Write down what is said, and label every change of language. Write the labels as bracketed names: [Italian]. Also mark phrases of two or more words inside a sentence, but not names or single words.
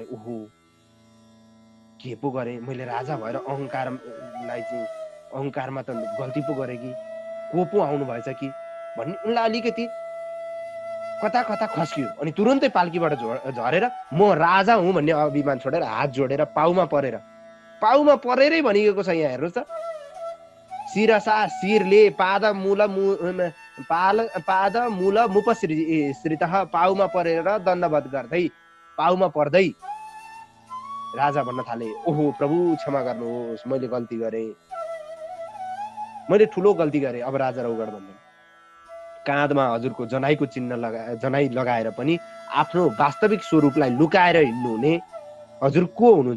[Nepali] ओहो, के पो गरेँ मैले, राजा भएर अहङ्कारलाई चाहिँ अहङ्कारमा त गल्ती पो गरेँ कि, को पो आउनु भएछ कि भन्ने उनलाई अलिकति कता कता खस्कियो। अनि तुरुन्तै पाल्कीबाट झरेर म राजा हुँ भन्ने अभिमान छोडेर हात जोडेर पाउमा परेरै भनिएको छ। यहाँ हेर्नुहोस् त, शिरसा शिरले [Sanskrit] पाद मूल मुपश्रित [Nepali] पाउमा परेर दण्डवत गर्दै पाउमा पर्दै राजा भन्न थाले, ओहो प्रभु क्षमा गर्नुहोस्, मैले गल्ती गरेँ, मैले ठुलो गल्ती गरेँ। अब राजा रौगण भन्दैन, काँधमा हजुरको जनाईको चिन्ह जनाई लगाएर पनि आफ्नो वास्तविक स्वरूपलाई लुकाएर हिँड्नुहुने हजुर को हुनुहुन्छ?